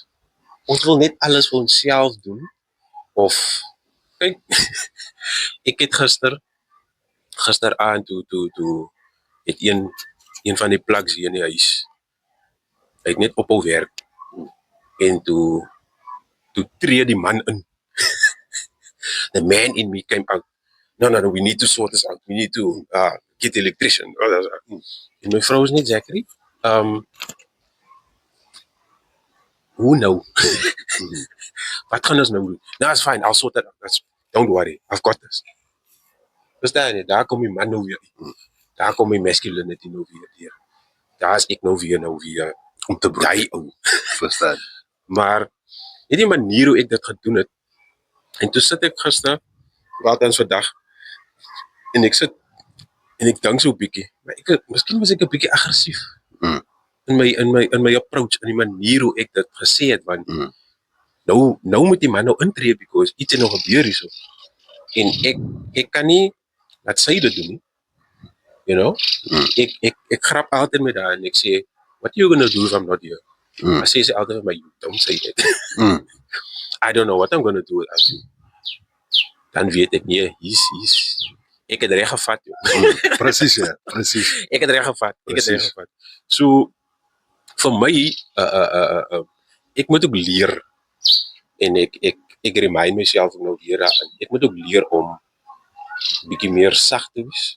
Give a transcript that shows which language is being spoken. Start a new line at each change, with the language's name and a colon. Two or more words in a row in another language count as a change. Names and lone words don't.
Afrikaans: Ons wil net alles vir onsself doen of kyk, ek het gisteraand toe het een van die plugs hier in die huis. Hy het net ophou werk en toe tree die man in.
English: The man in me came out. No, we need to sort this out. We need to get the electrician.
Afrikaans: En my vrou is net Zachary. Hoe nou? Wat gaan ons nou doen?
English: No, it's fine. I'll sort that out. Don't worry. I've got this.
Afrikaans: Verstaan jy? Daar kom die man nou weer. Daar kom die masculinity nou weer. Daar is ek nou weer om te daai ou. Verstaan. Maar die manier hoe ek dit gedoen het, en toe sit ek gister, althans vandag, en ek sit, en ek dink so 'n bietjie, maar miskien was ek 'n bietjie aggressief in my approach, in die manier hoe ek dit gesê het, want nou moet die man nou intree, because iets het nog gebeur hierso, en ek kan nie laat sy dit doen nie,
English: you know,
Afrikaans: ek grap altyd met haar, en ek sê,
English: what are you gonna do if I'm not here? I say
Afrikaans: altyd vir my,
English: don't say it. I don't know what I'm gonna do without you.
Afrikaans: Dan weet ek nie, ek het reg gevat, joh. Presies, ja, presies. Ek het reg gevat. So, vir my, ek moet ook leer, en ek remind myself nou weer daarin, ek moet ook leer om 'n bietjie meer sag te wees.